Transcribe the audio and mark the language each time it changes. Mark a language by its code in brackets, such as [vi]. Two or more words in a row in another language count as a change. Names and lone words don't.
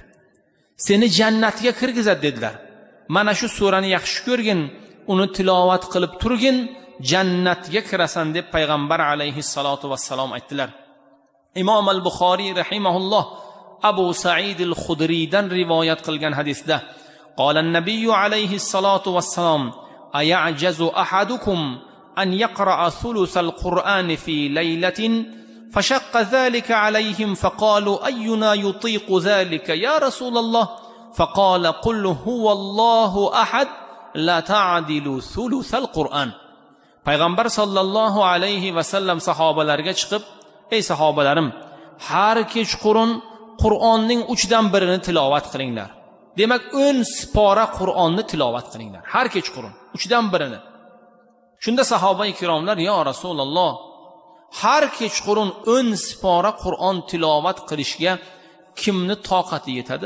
[uz] Seni jannatga kirgizadi dedilar. Mana shu surani yaxshi ko'rgin, uni tilovat qilib turgin, jannatga kirasan deb payg'ambar [ar] عليه الصلاة والسلام [uz] aytdilar. Imom al-Buxoriy rahimahulloh Abu Sa'id al-Khudriydan rivoyat qilgan hadisda [ar] قال النبي عليه الصلاة والسلام أيعجز أحدكم أن يقرأ ثلث القرآن في ليلة فشق ذلك عليهم فقالوا أينا يطيق ذلك يا رسول الله فقال قل هو الله أحد لا تعدل ثلث القرآن. [uz] Payg'ambar [ar] صلى الله عليه وسلم [uz] sahobalarga chiqib, ey sahobalarim, har kechqurun Qur'onning 3dan birini tilovat qilinglar. Demak 10 sipora Qur'onni tilovat qilinglar. Har kechqurun 3dan birini. Shunda sahoba-i kiromlar, [ar] يا رسول الله, [uz] har kechqurun 10 sipora Qur'on tilovat qilishga kimni toqati yetadi?